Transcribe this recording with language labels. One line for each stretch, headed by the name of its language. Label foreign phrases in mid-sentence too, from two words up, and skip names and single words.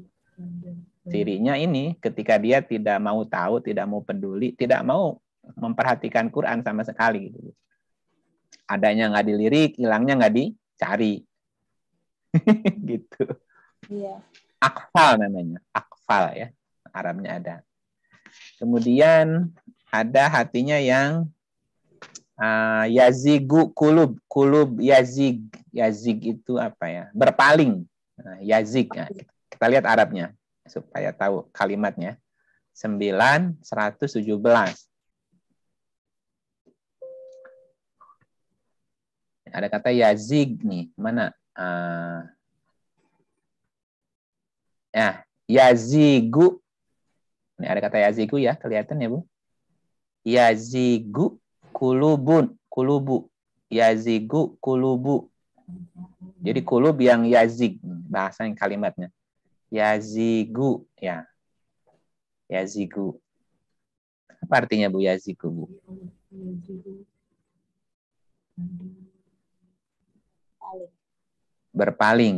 Indonesian: Cirinya ini ketika dia tidak mau tahu, tidak mau peduli, tidak mau memperhatikan Quran sama sekali gitu. Adanya nggak dilirik, hilangnya nggak dicari. Gitu. Iya. Akfal namanya. Akfal ya. Arabnya ada. Kemudian ada hatinya yang
Arabic: يزيغ قلوب يزيغ.
Indonesian: Yazig itu apa ya? Berpaling. Yazig. Nah, kita lihat Arabnya supaya tahu kalimatnya. 9:117. Ada kata yazig nih. Mana? Ya, yazigu. Ini ada kata yazigu ya, kelihatan ya, Bu?
Arabic: يزيغ قلوب. يزيغ قلوب.
Indonesian: Jadi kulub yang yazig, bahasa yang kalimatnya. Yazigu, ya. Yazigu. Apa artinya, Bu, yazigu, Bu? Berpaling.